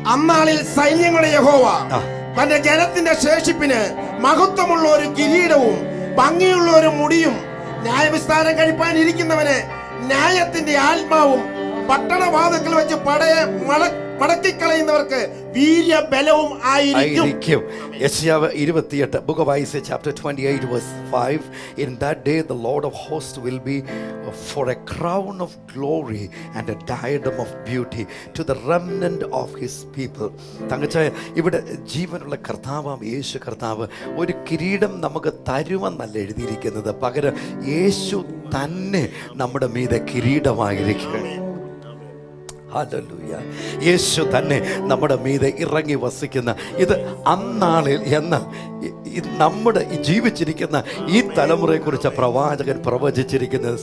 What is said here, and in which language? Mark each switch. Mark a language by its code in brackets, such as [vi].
[ml] അന്നാളിൽ സൈന്യങ്ങളുടെ യഹോവ തന്റെ ജനത്തിന്റെ ശേഷിപ്പിന് മഹത്വമുള്ള ഒരു കിരീടവും ഭംഗിയുള്ള ഒരു മുടിയും ന്യായവിസ്താരം കഴിപ്പാൻ ഇരിക്കുന്നവന് ന്യായത്തിന്റെ ആത്മാവും പട്ടണവാതിൽക്കൽ വെച്ച് പടയെ മടക്കിക്കളയുന്നവർക്ക് വീര്യബലവും ആയിരിക്കും. [en] യെശയ്യാവ് 28, Book of Isaiah chapter 28 verse 5. In that day the Lord of hosts will be for a crown of glory and a diadem of beauty to the remnant of his people. [ml] തങ്കച്ചായ, ഇവിടെ ജീവനുള്ള കർത്താവാം യേശു കർത്താവ് ഒരു കിരീടം നമുക്ക് തരുമെന്നല്ല എഴുതിയിരിക്കുന്നത്, പകരം യേശു തന്നെ നമ്മുടെ മീതെ കിരീടമായിരിക്കും. ഹല്ലേലൂയ. യേശു തന്നെ നമ്മുടെ മീതെ ഇറങ്ങി വസിക്കുന്ന ഇത് അന്നാളിൽ എന്ന് നമ്മുടെ ജീവിച്ചിരിക്കുന്ന ഈ തലമുറയെക്കുറിച്ച് പ്രവാചകൻ പ്രവചിച്ചിരിക്കുന്നത്.